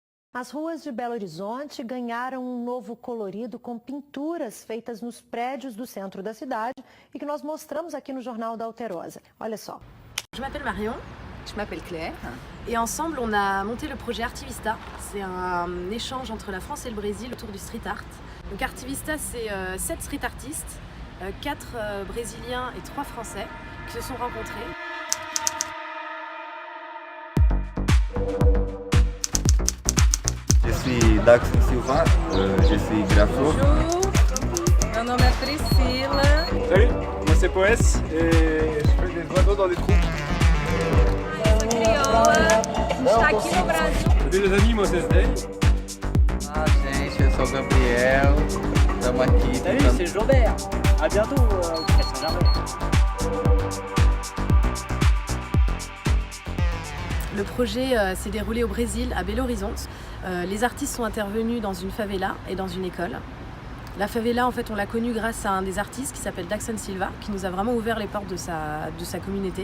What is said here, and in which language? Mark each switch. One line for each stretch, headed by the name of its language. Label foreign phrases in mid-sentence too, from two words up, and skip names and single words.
Portuguese: As ruas de Belo Horizonte ganharam um novo colorido com pinturas feitas nos prédios do centro da cidade e que nós mostramos aqui no Jornal da Alterosa. Olha só.
French: Je m'appelle Marion. Je m'appelle Claire. Et ensemble, on a monté le projet Artivista. C'est un échange entre la France et le Brésil autour du street art. Donc Artivista, c'est 7 street artistes, 4 Brésiliens et 3 Français qui se sont rencontrés. Je suis Daxon Silva, je suis grapheur. Bonjour,
Portuguese: meu nome é Priscila.
French: Salut, moi c'est Poes et je fais des oiseaux dans des trous.
Portuguese: Eu sou crioula, a gente está aqui no Brasil.
French: Salut les amis, moi c'est Zdey.
Portuguese: Ah, gente, eu sou o Gabriel, estamos aqui.
French: Salut, c'est Jobert. À bientôt au Presse Saint-Germain. Le projet s'est déroulé au Brésil, à Belo Horizonte. Les artistes sont intervenus dans une favela et dans une école. La favela, en fait, on l'a connue grâce à un des artistes qui s'appelle Daxon Silva, qui nous a vraiment ouvert les portes de sa communauté.